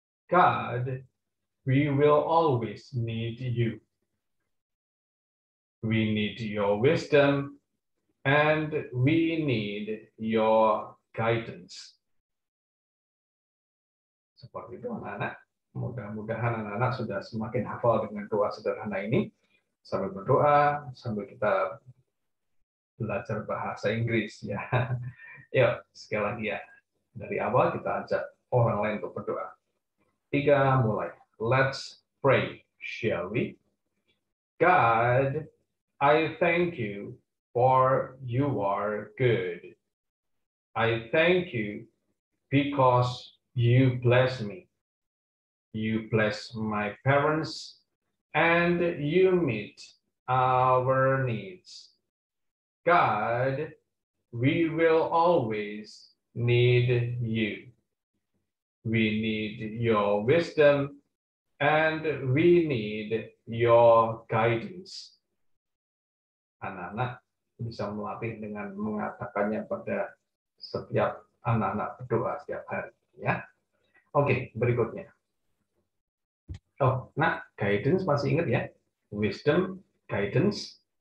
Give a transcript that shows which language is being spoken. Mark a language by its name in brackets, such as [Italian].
[English] God, we will always need you. We need your wisdom and we need your guidance. [Indonesian] Seperti itu anak-anak. Mudah-mudahan anak-anak sudah semakin hafal dengan doa sederhana ini. Sambil berdoa, sambil kita belajar bahasa Inggris ya. Yuk, sekali lagi ya. Dari awal kita ajak orang lain untuk berdoa. 3, mulai. [English] Let's pray, shall we? God, I thank you for you are good. I thank you because you bless me. You bless my parents and you meet our needs. God, we will always need you. We need your wisdom and we need your guidance. [Indonesian] Anak-anak bisa melatih dengan mengatakannya pada setiap anak-anak berdoa setiap hari ya. Oke, berikutnya. Oh, nah, guidance masih ingat ya? Wisdom, guidance.